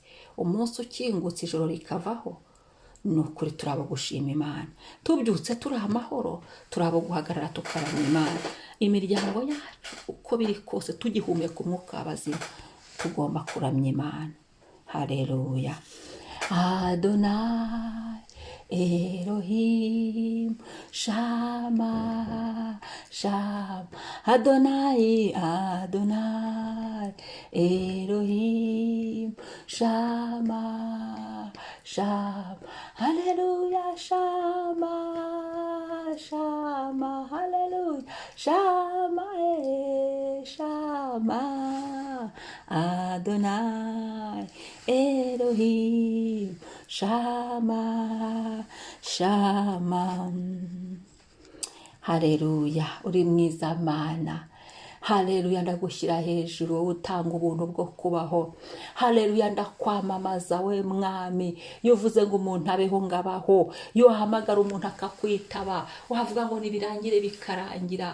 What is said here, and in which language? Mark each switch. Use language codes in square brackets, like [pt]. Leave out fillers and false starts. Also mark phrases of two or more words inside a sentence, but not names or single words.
[rw] Umunsi ukingutse ijoro rikavaho, nukuri turabo gushima Imana. Tubyutse turi amahoro, turabo guhagarara tukaramya Imana. Imiryango yacu uko biri kose tugihumeka umwuka w'abazima, tugomba kuramya Imana. Haleluya. [he] אדוני אלוהים שמע שמע. אדוני אדוני אלוהים שמע שמע. הללויה. שמע שמע. הללויה. שמע שמע. אדוני אלוהים שמע שמע. [rw] Haleluya. Uri mwiza Mana. Haleluya. Ndagushyira hejuru, wowe utanga ubuntu bwo kubaho. Haleluya. Ndakwamamaza we Mwami. Iyo uvuze ngo umuntu abeho ngabaho, iyo hamagara umuntu akakwitaba, wavuga ngo nibirangire bikarangira.